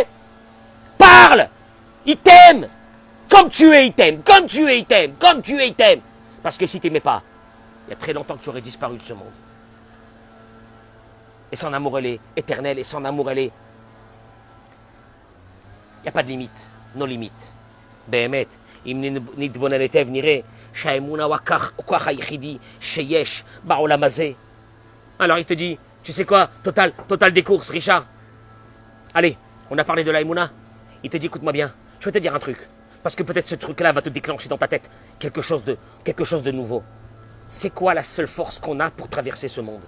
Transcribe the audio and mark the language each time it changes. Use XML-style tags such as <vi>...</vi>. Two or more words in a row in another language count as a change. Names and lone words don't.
<fr>Parle! Il t'aime! Comme tu es, il t'aime. Parce que si tu n'aimais pas, il y a très longtemps que tu aurais disparu de ce monde. Et son amour, elle est éternelle, et son amour, elle est... Il n'y a pas de limite, nos limites.</fr> <he>באמת, אם נתבונן היטב נראה, שהאמונה הוא הכוח היחידי שיש בעולם הזה.</he> <fr>Alors il te dit, tu sais quoi, total des courses, Richard. Allez, on a parlé de la Emouna. Il te dit, écoute-moi bien, je vais te dire un truc. Parce que peut-être ce truc-là va te déclencher dans ta tête quelque chose de nouveau. C'est quoi la seule force qu'on a pour traverser ce monde?</fr>